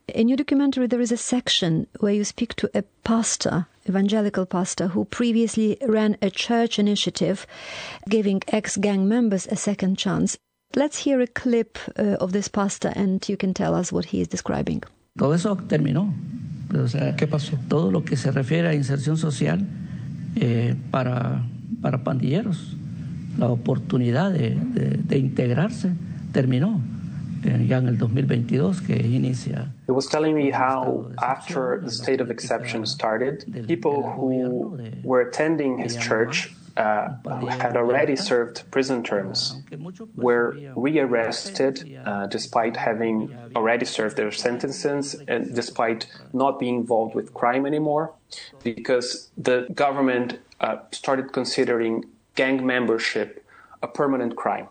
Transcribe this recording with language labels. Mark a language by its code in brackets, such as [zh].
[en] In your documentary, there is a section where you speak to a pastor, evangelical pastor, who previously ran a church initiative giving ex-gang members a second chance. Let's hear a clip of this pastor and you can tell us what he is describing. [es] Todo eso terminó. O sea, ¿qué pasó? Todo lo que se refiere a inserción social para pandilleros, la oportunidad de integrarse terminó. [en] It was telling me how after the state of exception started, people who were attending his church, who had already served prison terms, were rearrested despite having already served their sentences and despite not being involved with crime anymore, because the government started considering gang membership a permanent crime.